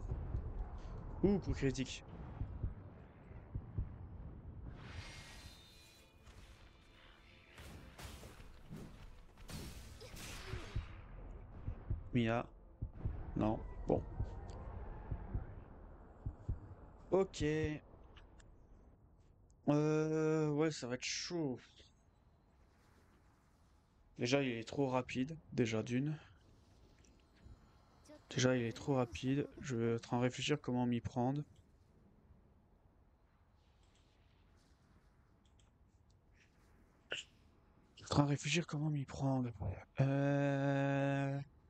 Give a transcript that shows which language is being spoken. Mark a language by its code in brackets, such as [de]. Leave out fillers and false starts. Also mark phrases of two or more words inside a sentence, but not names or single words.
[fr] Ouh, coup critique. Mia. Non. Bon. Ok. Ouais, ça va être chaud. Déjà, il est trop rapide. Déjà d'une. [ja] ちょっと [fr] Déjà, il est [ja] やり [fr] trop [ja] 直した [fr] rapide. [ja] 方が [fr] Je vais être en train de réfléchir comment m'y prendre. Je suis en train de réfléchir comment m'y prendre. Euh...